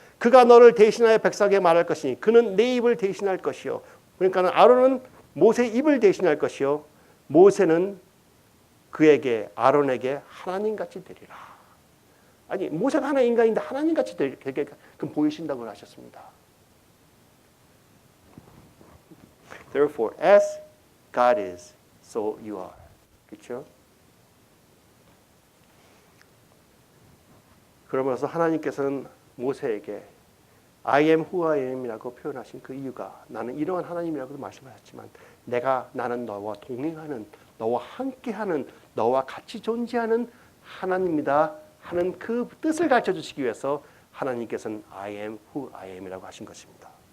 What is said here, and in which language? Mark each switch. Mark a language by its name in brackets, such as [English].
[Korean] 그가 너를 대신하여 백성에게 말할 것이니 그는 내 입을 대신할 것이요. 그러니까 아론은 모세의 입을 대신할 것이요. 모세는 그에게, 아론에게 하나님같이 되리라. 아니, 모세가 하나의 인간인데 하나님같이 되게 보이신다고 하셨습니다. [English] Therefore, as God is, so you are. [Korean] 그렇죠? 그러면서 하나님께서는 모세에게 [English] I am who I am [Korean] 이라고 표현하신 그 이유가, 나는 이러한 하나님이라고도 말씀하셨지만 나는 너와 동행하는, 너와 함께하는, 너와 같이 존재하는 하나님이다 하는 그 뜻을 가르쳐 주시기 위해서 하나님께서는 I am who I am이라고 하신 것입니다.